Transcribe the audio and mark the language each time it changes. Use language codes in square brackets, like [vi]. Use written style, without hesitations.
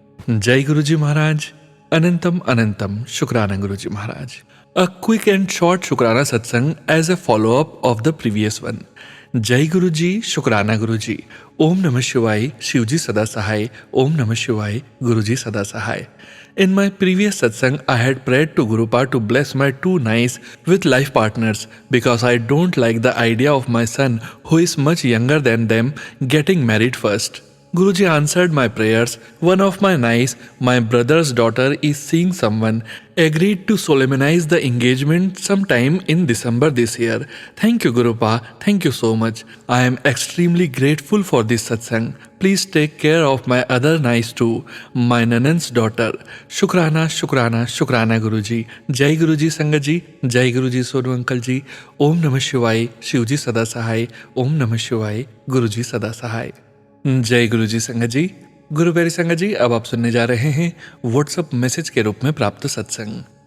[hi] जय गुरु जी महाराज, अनंतम अनंतम शुक्राना गुरु जी महाराज। [en] A quick and short शुक्राना सत्संग as a follow up of the previous one. [hi] जय गुरु जी, शुक्राना गुरु जी। ओम नमः शिवाय, शिव जी सदा सहाय। ओम नमः शिवाय, गुरु जी सदा सहाय। [en] In my previous satsang, I had prayed to Gurupa to bless my two nice with life partners because I don't like the idea of my son, who is much younger than them, getting married first. Guruji answered my prayers. One of my niece, my brother's daughter, is seeing someone. Agreed to solemnize the engagement sometime in December this year. Thank you, Gurupa. Thank you so much. I am extremely grateful for this satsang. Please take care of my other niece too, my nanan's daughter. [hi] शुक्राना शुक्राना शुक्राना गुरुजी। जय गुरुजी संगत जी, जय गुरुजी Sonu uncle जी। ओम नमः शिवाय, शिव जी सदा सहाय। ओम नमः शिवाय, गुरुजी सदा सहाय। जय गुरु जी संगत जी। गुरु प्यारी संगत जी, अब आप सुनने जा रहे हैं व्हाट्सएप मैसेज के रूप में प्राप्त सत्संग।